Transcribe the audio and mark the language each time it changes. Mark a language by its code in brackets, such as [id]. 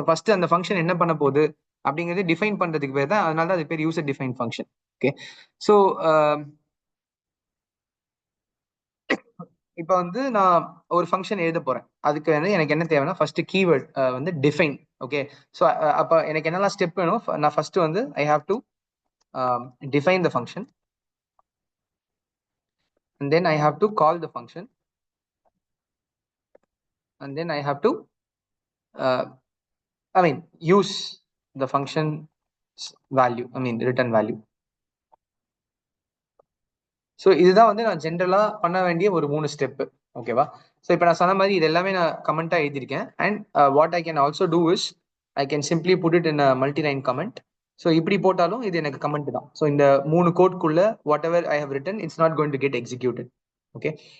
[ta] So first அந்த function என்ன பண்ண போகுது அப்படிங்கிறது டிஃபைன் பண்றதுக்கு பேர் தான், அதனால தான் அது பேர் user define function. Okay, so இப்போ வந்து நான் ஒரு ஃபங்க்ஷன் எழுத போறேன். அதுக்கு வந்து எனக்கு என்ன தேவைன்னா ஃபர்ஸ்ட் கீவேர்ட் வந்து டிஃபைன். ஓகே, ஸோ அப்போ எனக்கு என்னெல்லாம் ஸ்டெப் வேணும்? நான் ஃபர்ஸ்ட் வந்து [en] I have to define the function, and then I have to call the function, and then I have to I mean use the function value, I mean return value. [ta] So இதுதான் வந்து நான் ஜென்ரலா பண்ண வேண்டிய ஒரு 3 step. ஓகேவா? So இப்போ நான் சொன்ன மாதிரி இது எல்லாமே நான் கமெண்டா எழுதியிருக்கேன். [en] And what I can also do is I can simply put it in multi line comment. [ta] So இப்படி போட்டாலும் இது எனக்கு கமெண்ட் தான். ஸோ இந்த 3 கோட்குள்ள [en] Whatever I have written it's not going to get executed. Okay.